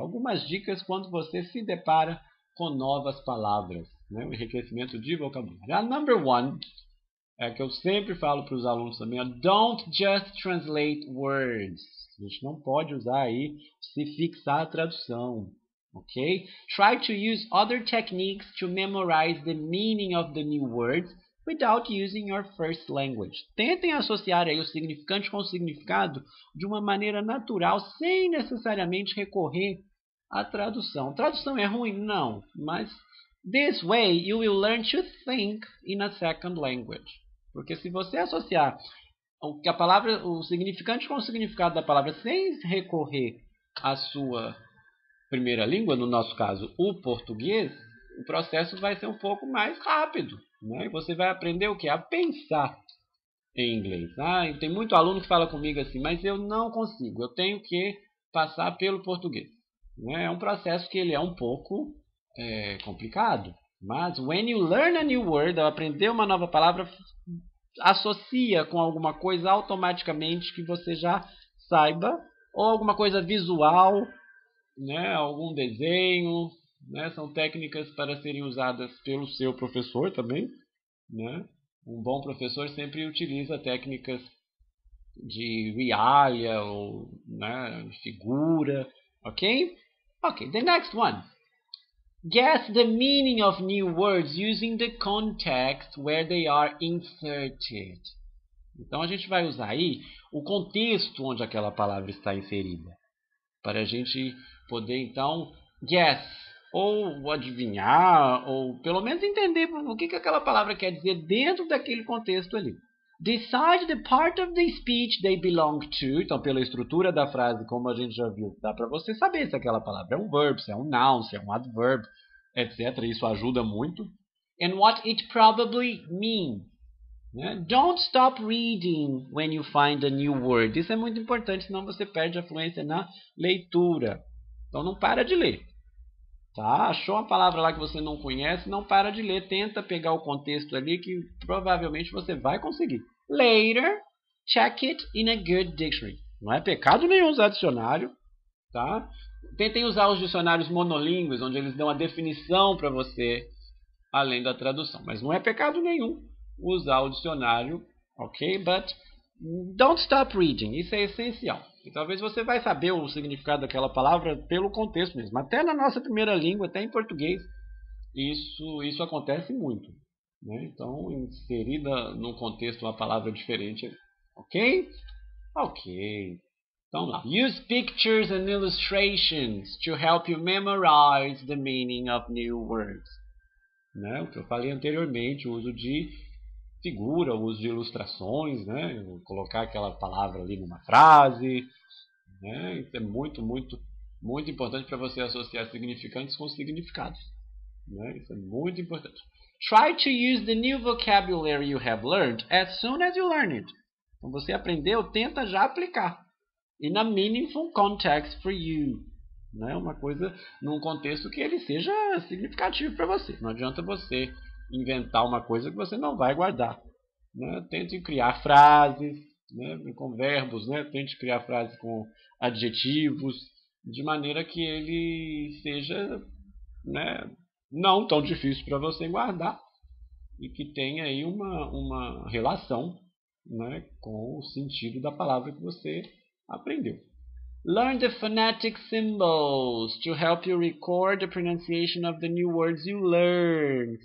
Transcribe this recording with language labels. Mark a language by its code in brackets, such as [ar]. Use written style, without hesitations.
[pt] Algumas dicas quando você se depara com novas palavras, né? O enriquecimento de vocabulário. [en] A number one [pt] é que eu sempre falo para os alunos também, [en] don't just translate words. [pt] A gente não pode usar aí se fixar a tradução. Okay? [en] Try to use other techniques to memorize the meaning of the new words without using your first language. [pt] Tentem associar aí o significante com o significado de uma maneira natural, sem necessariamente recorrer à tradução. Tradução é ruim? Não, mas [en] this way you will learn to think in a second language. [pt] Porque se você associar o significante com o significado da palavra sem recorrer à sua primeira língua, no nosso caso o português, o processo vai ser um pouco mais rápido, né? E você vai aprender o quê? A pensar em inglês. Tem muito aluno que fala comigo assim, mas eu não consigo, eu tenho que passar pelo português, né? É um processo que ele é um pouco complicado, mas [en] when you learn a new word, [pt] ao aprender uma nova palavra, associa com alguma coisa automaticamente que você já saiba, ou alguma coisa visual, né, algum desenho, né, são técnicas para serem usadas pelo seu professor também, né? Um bom professor sempre utiliza técnicas de realia ou, né, figura, ok? [en] Ok, the next one. Guess the meaning of new words using the context where they are inserted. [pt] Então a gente vai usar aí o contexto onde aquela palavra está inserida, para a gente poder, então, guess, ou adivinhar, ou pelo menos entender o que aquela palavra quer dizer dentro daquele contexto ali. [en] Decide the part of the speech they belong to. [pt] Então, pela estrutura da frase, como a gente já viu, dá para você saber se aquela palavra é um verb, se é um noun, se é um adverb, etc. Isso ajuda muito. [en] And what it probably means. Don't stop reading when you find a new word. [pt] Isso é muito importante, senão você perde a fluência na leitura. Então não para de ler. Tá? Achou uma palavra lá que você não conhece, não para de ler. Tenta pegar o contexto ali que provavelmente você vai conseguir. [en] Later, check it in a good dictionary. [pt] Não é pecado nenhum usar dicionário. Tá? Tentem usar os dicionários monolíngues, onde eles dão a definição para você, além da tradução. Mas não é pecado nenhum usar o dicionário, ok? [en] But don't stop reading. [pt] Isso é essencial. E talvez você vai saber o significado daquela palavra pelo contexto mesmo. Até na nossa primeira língua, até em português, isso acontece muito, né? Então, inserida num contexto uma palavra diferente Ok? Ok. Então lá. [en] Use pictures and illustrations to help you memorize the meaning of new words. [pt] Né? O que eu falei anteriormente, o uso de figura, o uso de ilustrações, né? Colocar aquela palavra ali numa frase. Né? Isso é muito importante para você associar significantes com significados. Né? Isso é muito importante. [en] Try to use the new vocabulary you have learned as soon as you learn it. [pt] Então você aprendeu, tenta já aplicar. [en] In a meaningful context for you. [pt] Né? Uma coisa num contexto que ele seja significativo para você. Não adianta você inventar uma coisa que você não vai guardar. Né? Tente criar frases, né? Com verbos, né? Tente criar frases com adjetivos, de maneira que ele seja, né, não tão difícil para você guardar e que tenha aí uma relação, né, com o sentido da palavra que você aprendeu. [en] Learn the phonetic symbols to help you record the pronunciation of the new words you learn.